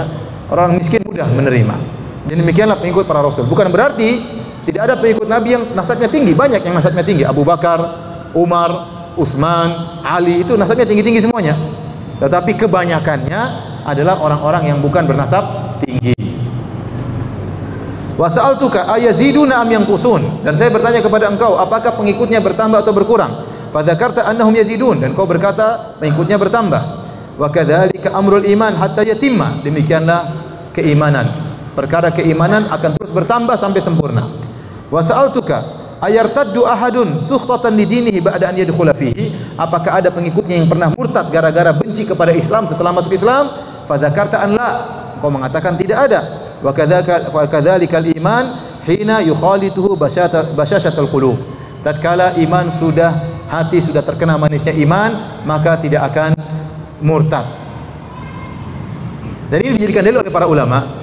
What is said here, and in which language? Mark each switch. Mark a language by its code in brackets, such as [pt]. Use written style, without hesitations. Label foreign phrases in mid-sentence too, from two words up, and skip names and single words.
[id] Orang miskin mudah menerima. Dan demikianlah pengikut para rasul. Bukan berarti tidak ada pengikut Nabi yang nasabnya tinggi. Banyak yang nasabnya tinggi. Abu Bakar, Umar, Utsman, Ali, itu nasabnya tinggi-tinggi semuanya. Tetapi kebanyakannya adalah orang-orang yang bukan bernasab tinggi. [ar] وسألتك أيزيدون أم ينقصون, [id] dan saya bertanya kepada engkau, apakah pengikutnya bertambah atau berkurang? [ar] فذكرت أنهم يزيدون, [id] dan kau berkata pengikutnya bertambah. [ar] وكذلك أمر الإيمان حتى يتم, [id] demikianlah keimanan. Perkara keimanan akan terus bertambah sampai sempurna. [ar] وسألتك أيرتد أحد سخطة لدينه بعد أن يدخل فيه, [id] apakah ada pengikutnya yang pernah murtad gara-gara benci kepada Islam setelah masuk Islam? [ar] فذكرت أن لا, [id] kau mengatakan tidak ada. [ar] وكذلك الإيمان حين تخالط بشاشته القلوب, [id] tatkala iman sudah, hati sudah terkena manisnya iman, maka tidak akan murtad. Dan ini dijadikan dalil oleh para ulama.